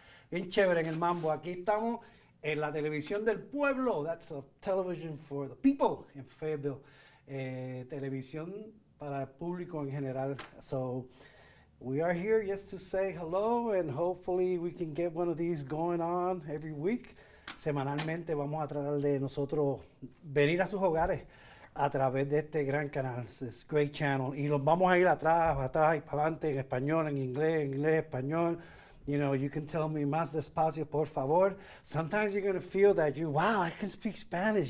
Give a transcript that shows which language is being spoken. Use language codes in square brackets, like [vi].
[es] Bien chévere en el mambo. Aquí estamos en la televisión del pueblo. [en] That's a television for the people in Fayetteville. [es] Televisión para el público en general. [en] So, we are here just to say hello and hopefully we can get one of these going on every week. [es] Semanalmente vamos a tratar de nosotros venir a sus hogares a través de este gran canal, [en] this great channel, [es] y los vamos a ir atrás y para adelante en español, en inglés, español. [en] You know, you can tell me [es] más despacio, por favor. [en] Sometimes you're going to feel that wow, I can speak Spanish.